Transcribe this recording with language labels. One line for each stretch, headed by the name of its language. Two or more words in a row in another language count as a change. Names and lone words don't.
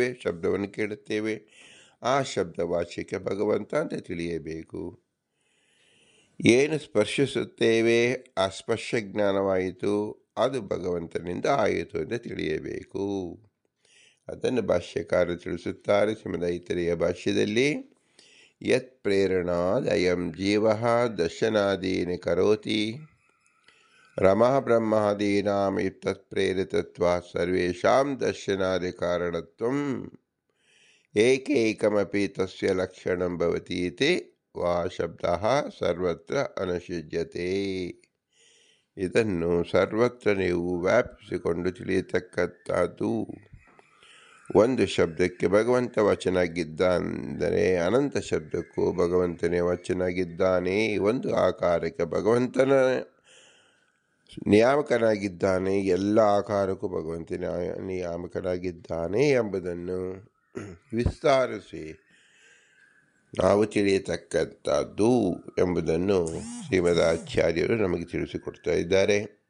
Kannada: ಶಬ್ದವನ್ನು ಕೇಳುತ್ತೇವೆ, ಆ ಶಬ್ದ ವಾಚ್ಯಕ್ಕೆ ಭಗವಂತ ಅಂತ ತಿಳಿಯಬೇಕು. ಏನು ಸ್ಪರ್ಶಿಸುತ್ತೇವೆ? ಆ ಸ್ಪರ್ಶ ಜ್ಞಾನವಾಯಿತು, ಅದು ಭಗವಂತನಿಂದ ಆಯಿತು ಎಂದು ತಿಳಿಯಬೇಕು. ಅದನ್ನು ಭಾಷ್ಯಕಾರ ತಿಳಿಸುತ್ತಾರೆ ಶ್ರೀಮದೈತರೇಯ ಭಾಷ್ಯದಲ್ಲಿ.
Sanskrit: ಯತ್ ಪ್ರೇರಣಾದ್ ಅಯಂ ಜೀವ ದರ್ಶನಾದೀನಿ ಕರೋತಿ ರಮಾ ಬ್ರಹ್ಮಾದೀನಾಂ ತತ್ ಪ್ರೇರಿತತ್ವಾತ್ ಸರ್ವೇಷಾಂ ದರ್ಶನಾದಿ ಕಾರಣತ್ವಂ ಏಕೈಕಮಪಿ ತಸ್ಯ ಲಕ್ಷಣಂ ಭವತಿ ಇತಿ ವಾ ಶಬ್ದಃ ಸರ್ವತ್ರ ಅನುಷಿಜ್ಯತೆ.
Kannada: ಇದನ್ನು ಸರ್ವತ್ರ ನೀವು ವ್ಯಾಪಿಸಿಕೊಂಡು ತಿಳಿಯತಕ್ಕಂಥದ್ದು. ಒಂದು ಶಬ್ದಕ್ಕೆ ಭಗವಂತ ವಚನಾಗಿದ್ದಾನೆಂದರೆ ಅನಂತ ಶಬ್ದಕ್ಕೂ ಭಗವಂತನೇ ವಚನಾಗಿದ್ದಾನೆ. ಒಂದು ಆಕಾರಕ್ಕೆ ಭಗವಂತನ ನಿಯಾಮಕನಾಗಿದ್ದಾನೆ, ಎಲ್ಲ ಆಕಾರಕ್ಕೂ ಭಗವಂತನ ನಿಯಾಮಕನಾಗಿದ್ದಾನೆ ಎಂಬುದನ್ನು ವಿಸ್ತಾರಿಸಿ ನಾವು ತಿಳಿಯತಕ್ಕಂಥದ್ದು ಎಂಬುದನ್ನು ಶ್ರೀಮದಾಚಾರ್ಯರು ನಮಗೆ ತಿಳಿಸಿಕೊಡ್ತಾ ಇದ್ದಾರೆ.